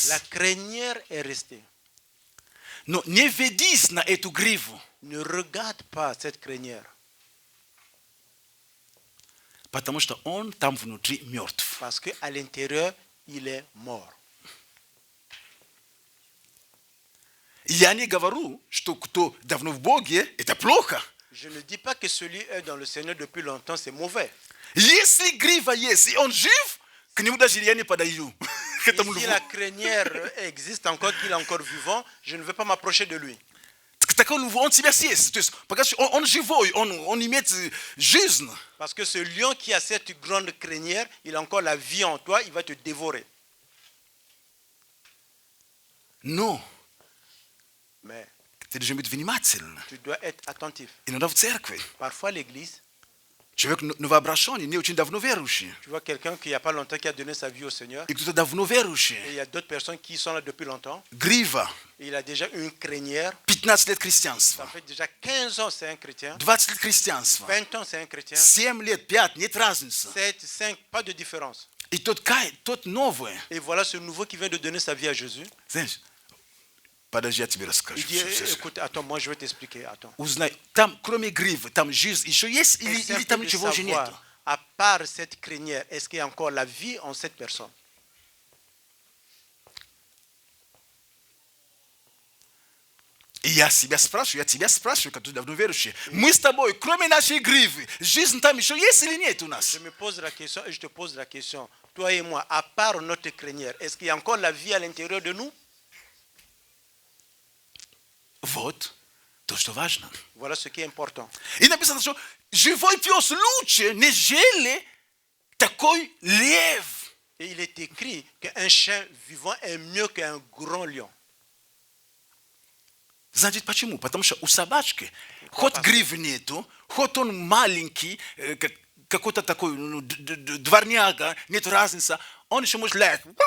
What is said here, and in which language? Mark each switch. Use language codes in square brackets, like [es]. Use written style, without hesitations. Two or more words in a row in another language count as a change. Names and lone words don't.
[fr] La crinière est restée. [ru] Но не ведись на эту гриву, [fr] Ne regarde pas cette crinière, [ru] потому что он там внутри мертв. [fr] parce qu'à l'intérieur, il est mort. [ru] Я не говорю, что кто давно в Боге, это плохо. [fr] Je ne dis pas que celui est dans le Seigneur depuis longtemps, c'est mauvais. [ru] Если грива есть, и он жив, к нему даже я не подойду. К [fr] Et [ru] этому [fr] si [ru] льву. [fr] la crinière existe encore, qu'il est encore vivant, je ne vais pas m'approcher de lui. [ru] К такому льву он тебя съест. То есть, пока что он живой, он имеет жизнь. [fr] Parce que ce lion qui a cette grande crinière, il a encore la vie en toi, il va te dévorer. [ru] Но [fr] Mais [ru] ты должен быть внимательным. [fr] tu dois être attentif. [ru] Иногда в церкви [fr] Parfois, l'église, [ru] человек новообращенный, не очень давно верующий. [fr] tu vois quelqu'un qui il n'y a pas longtemps qui a donné sa vie au Seigneur, [ru] И кто-то давно [fr] et [ru] верующий. [fr] il y a d'autres personnes qui sont là depuis longtemps, [ru] Грива. [fr] et il a déjà une crinière, [ru] 15 лет [fr] ça [ru] христианства. [fr] fait déjà 15 ans, c'est un chrétien, [ru] 20 лет христианства. [fr] 20 ans, c'est un chrétien, [ru] 7 лет, 5, нет разницы. [fr] 7, 5, pas de différence. [ru] И тот новый. [fr] Et voilà ce nouveau qui vient de donner sa vie à Jésus. [ru] Знаешь, подожди, я тебе расскажу. [fr] Il dit, écoute, attends, moi je vais t'expliquer, attends. [ru] Узнай, там кроме гривы, там жизнь еще есть или [fr] Essaie un [ru] там [fr] peu de [ru] ничего уже нет? [fr] savoir, à part cette crinière, est-ce qu'il y a encore la vie en cette personne? [ru] И я тебя спрашиваю, как ты давно верующий. Мы с тобой, кроме нашей гривы, жизнь там еще есть или нет у нас? [fr] Je me pose la question et je te pose la question. Toi et moi, à part notre crinière, est-ce qu'il y a encore la vie à l'intérieur de nous? [ru] Вот то, что важно. [fr] Voilà ce qui est important. [ru] И написано, что живой пес лучше, нежели такой лев. [fr] Et il est écrit qu'un chien vivant est mieux qu'un grand lion. [ru] Знаете почему? Потому что у собачки хоть гривы нету, хоть он маленький, какой-то такой дворняга, нет разницы, он еще может лаять.